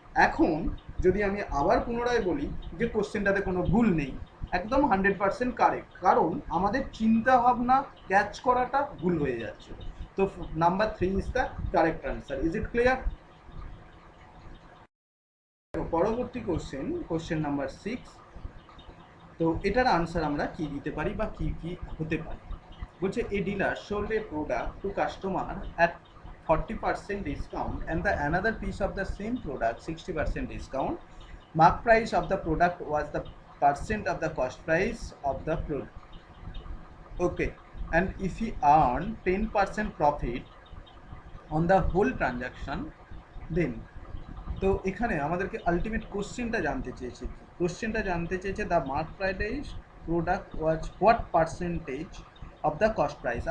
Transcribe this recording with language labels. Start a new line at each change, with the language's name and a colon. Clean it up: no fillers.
Bangla: এখন যদি আমি আবার পুনরায় বলি যে কোশ্চেনটাতে কোনো ভুল নেই, একদম 100% কারেক্ট, কারণ আমাদের চিন্তা ভাবনা ক্যাচ করাটা ভুল হয়ে যাচ্ছে।
English: তো number 3 is the correct answer. Is it clear?
Bangla: পরবর্তী কোশ্চেন নাম্বার 6। তো এটার আনসার আমরা কি দিতে পারি বা কি কি হতে পারে।
English: বলছে a dealer sold a product to customer at 40% discount and the another piece of the same product 60% discount. Mark price of the product was the percent of the cost price of the product. Okay, and if he earned 10% profit on the whole transaction, then
Bangla: তো এখানে আমাদেরকে ultimate কোশ্চেনটা জানতে চেয়েছে,
English: কোশ্চেনটা জানতে চেয়েছে the mark price product was what percentage of the cost price.